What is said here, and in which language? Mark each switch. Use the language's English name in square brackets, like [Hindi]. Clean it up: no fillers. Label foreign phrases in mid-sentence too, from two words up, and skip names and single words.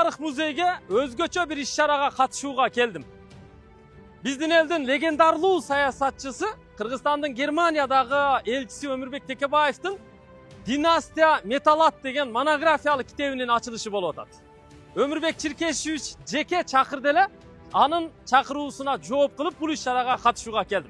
[Kyrgyz] музейге өзгөчө bir iş-şaraga катышууга келдим. Биздин элдин легендарлуу саясатчысы, Кыргызстандын Германиядагы элчиси Өмүрбек Текебаевдин Династия Металлат деген монографиялык китебинин ачылышы болуп атат. Өмүрбек Чиркешевич жеке чакырды эле, анын чакыруусуна жооп кылып бул иш-чарага катышууга келдим.